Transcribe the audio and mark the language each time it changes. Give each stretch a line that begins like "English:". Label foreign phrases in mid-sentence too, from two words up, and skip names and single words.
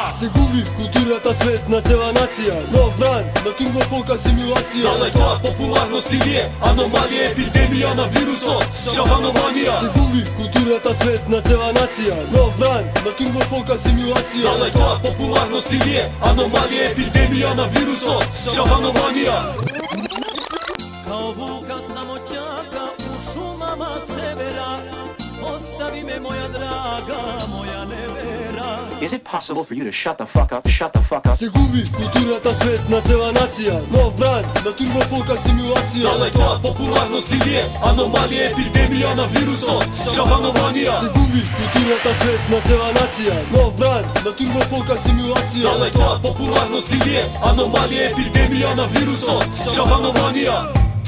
Macedonian: Се губи културната свет на цела нација, нов бранд на турбо фолка симулација. Дали тоа популарност или е аномалија, епидемија на вирусот, шаваноманија? Се губи културната свет на цела нација, нов бранд на турбо фолка симулација. Дали тоа популарност или е аномалија, епидемија на вирусот, шаваноманија?
Serbian: Kao vuka samotnjaka u šumama severa, ostavi me moja draga, moja nevera.
English: Is it possible for you to shut the fuck up? Shut the fuck up.
Macedonian: Се губи културната свет на цела нација, нов бранд на турбо фолка симулација. Дали тоа популарност или е аномалија, епидемија на вирусот, шаваноманија? Се губи културната свет на цела нација, нов бранд на турбо фолка симулација. Дали тоа популарност или е аномалија, епидемија на вирусот, шаваноманија?